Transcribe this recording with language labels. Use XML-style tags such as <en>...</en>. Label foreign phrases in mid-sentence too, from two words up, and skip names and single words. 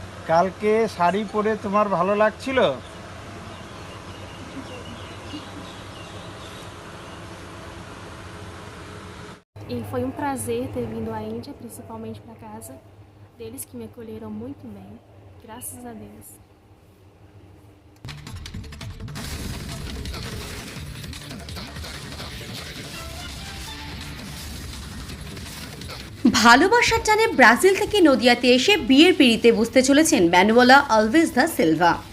<bn>কালকে শাড়ি পরে তোমার ভালো লাগছিল?</bn> <pt>E foi um prazer ter vindo à Índia, principalmente para casa deles que me acolheram muito bem, graças a Deus.</pt> <bn>ভালোবাসার টানে ব্রাজিল থেকে নদিয়াতে এসে বিয়ের পিঁড়িতে বসতে চলেছেন ম্যানুয়েলা আলভেজ দা সিলভা।</bn>